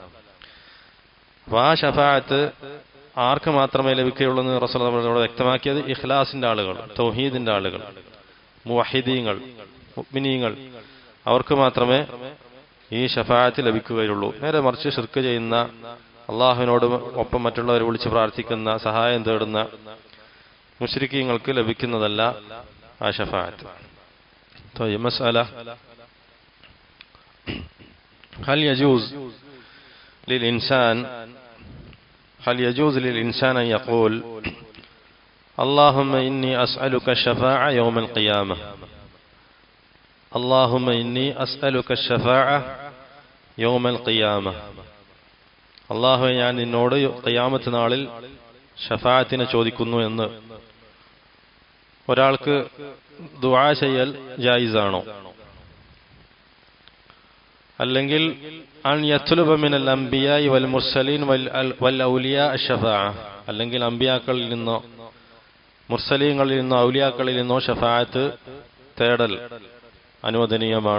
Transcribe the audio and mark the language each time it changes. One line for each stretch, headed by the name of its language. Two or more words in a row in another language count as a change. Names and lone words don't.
Malayalam: ആ ഷഫാഅത്ത് ആർക്ക് മാത്രമേ ലഭിക്കുകയുള്ളൂ എന്ന് റസൂൽ നമ്മളോട് വ്യക്തമാക്കിയത് ഇഖ്ലാസിന്റെ ആളുകൾ, തൗഹീദിന്റെ ആളുകൾ, മുവഹിദീങ്ങൾ, മുഅ്മിനീങ്ങൾ, അവർക്ക് മാത്രമേ ഈ ഷഫാഅത്ത് ലഭിക്കുകയുള്ളൂ. നേരെ മറിച്ച് ശിർക്ക് ചെയ്യുന്ന, അള്ളാഹുവിനോട് ഒപ്പം മറ്റുള്ളവരെ വിളിച്ച് പ്രാർത്ഥിക്കുന്ന, സഹായം തേടുന്ന മുശ്രിക്കീങ്ങൾക്ക് ലഭിക്കുന്നതല്ല ആ ഷഫാഅത്ത്.
Arabic: طيب مسألة هل يجوز للإنسان أن يقول اللهم إني أسألك الشفاعة يوم القيامة، اللهم إني أسألك الشفاعة يوم القيامة.
Malayalam: അള്ളാഹു ഞാൻ നിന്നോട് ഖിയാമത്ത് നാളിൽ ഷഫാഅത്തിനെ ചോദിക്കുന്നു എന്ന് ഒരാൾക്ക് ദുആ ചെയ്യൽ ജായിസാണോ? അല്ലെങ്കിൽ
Arabic: أن يطلب من الأنبياء والمرسلين والأولياء الشفاعة,
Malayalam: അല്ലെങ്കിൽ അംബിയാക്കളിൽ നിന്നോ മുർസലീങ്ങളിൽ നിന്നോ ഔലിയാക്കളിൽ നിന്നോ ഷഫാഅത്ത് തേടൽ അനുവദനീയമാണോ?